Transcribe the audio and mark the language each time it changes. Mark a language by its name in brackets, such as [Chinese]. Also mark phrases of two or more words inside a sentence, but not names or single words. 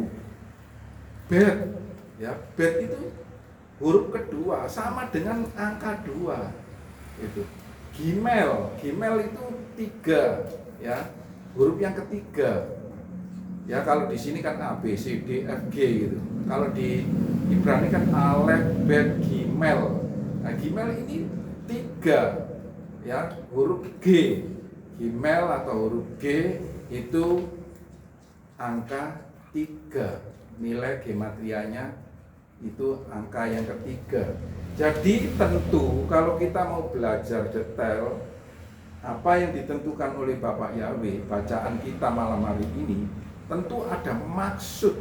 [Indonesian] Bet, ya, bet itu huruf kedua sama dengan angka 2. Itu. Gimel, gimel itu 3, ya, huruf yang ketiga. Ya, kalau di sini kan A, B, C, D, F, G gitu. Kalau di Ibrani kan [Hebrew] אלף, בית, גימל. [Indonesian] Nah, gimel ini 3, ya, huruf G. Gimel atau huruf G itu angka 3. Nilai gematrianya itu angka yang ketiga. Jadi tentu kalau kita mau belajar detail apa yang ditentukan oleh Bapak Yahweh, bacaan kita malam hari ini tentu ada maksud.